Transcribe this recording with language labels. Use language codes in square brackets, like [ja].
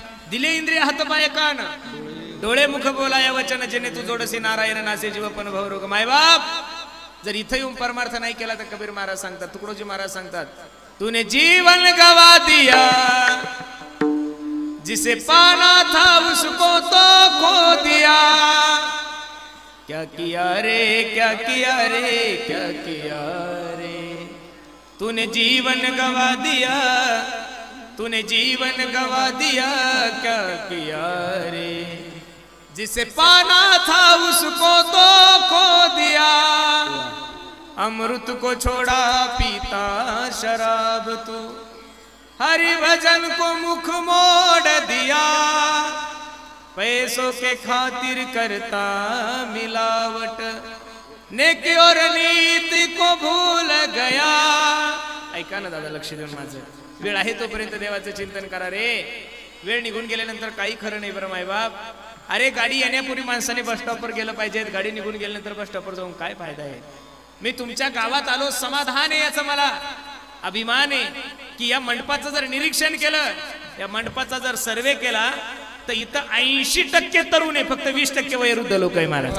[mr] दिले इंद्रिय हातपाय कान डोळे मुख बोला या वचन जेणे तू जोडसी नारायण नासे जीव पण भवरोग. मायबाप जर इथं येऊन परमार्थ नाही केला तर कबीर महाराज सांगतात, तुकडोजी महाराज सांगतात, [hi] तूने जीवन गवा दिया जिसे पाना था उसको तो खो दिया. क्या किया रे क्या किया रे क्या किया रे. तूने जीवन गवा दिया तूने जीवन गवा दिया क्या किया रे. जिसे पाना था उसको तो खो दिया. अमृत को छोड़ा पीता शराब तू. हरि भजन को मुख मोड़ दिया. पैसों के खातिर करता मिलावट. नेकी और नीति को भूल गया. [mr] ऐका ना दादा, लक्ष देऊन माझं. वेळ आहे तोपर्यंत देवाचं चिंतन करा रे. वेळ निघून गेल्यानंतर काही खरं नाही बरं मायबाप. अरे गाडी येण्यापूर्वी माणसाने बस स्टॉपवर गेलं पाहिजे. गाडी निघून गेल्यानंतर बस स्टॉपवर जाऊन काय फायदा आहे. मी तुमच्या गावात आलो, समाधान आहे याचा मला अभिमान आहे की या मंडपाचं जर निरीक्षण केलं, या मंडपाचा जर सर्वे केला तर इथं 80% तरुण आहे, फक्त 20% वयोवृद्ध लोक आहे महाराज.